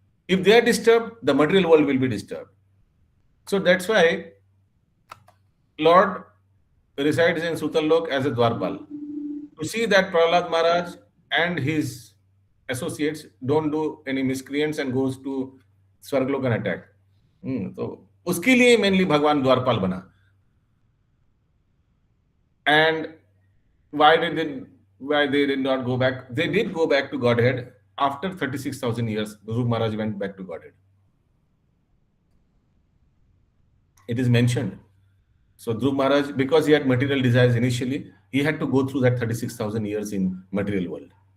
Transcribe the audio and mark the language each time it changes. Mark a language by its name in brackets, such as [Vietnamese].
[English] If they are disturbed, the material world will be disturbed. So that's why Lord resides in Sutalok as a Dwarpal to see that Prahlad Maharaj and his associates don't do any miscreants and goes to Swarglok and attack. [Hindi] तो उसके लिए mainly भगवान द्वारपाल बना. [English] And why they did not go back? They did go back to Godhead after 36,000 years. Dhruv Maharaj went back to Godhead. It is mentioned. So Dhruv Maharaj, because he had material desires initially, he had to go through that 36,000 years in material world.